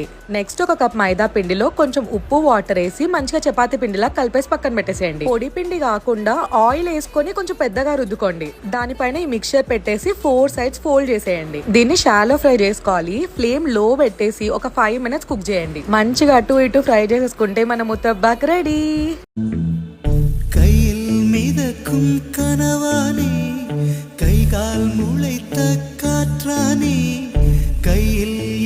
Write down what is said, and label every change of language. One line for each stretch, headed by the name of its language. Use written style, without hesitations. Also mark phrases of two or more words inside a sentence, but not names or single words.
Telugu: నెక్స్ట్ ఒక కప్ మైదా పిండిలో కొంచెం ఉప్పు, వాటర్ వేసి మంచిగా చపాతీ పిండిలా కలిపేసి పక్కన పెట్టేసేయండి. పొడి పిండి కాకుండా ఆయిల్ వేసుకొని కొంచెం పెద్దగా రుద్దుకోండి. దానిపైన ఈ మిక్చర్ పెట్టేసి 4 sides ఫోల్డ్ చేసేయండి. దీన్ని
English: shallow fry
Telugu: చేసుకోవాలి. ఫ్లేమ్ లో పెట్టేసి ఒక 5 minutes కుక్ చేయండి. మంచిగా అటు ఇటు ఫ్రై చేసేసుకుంటే మన ముతబ్బాక్ రెడీ.
Tamil: கையில் மிதக்கும் கனவானே, கை கால் முளைத்த காற்றானே, கையில்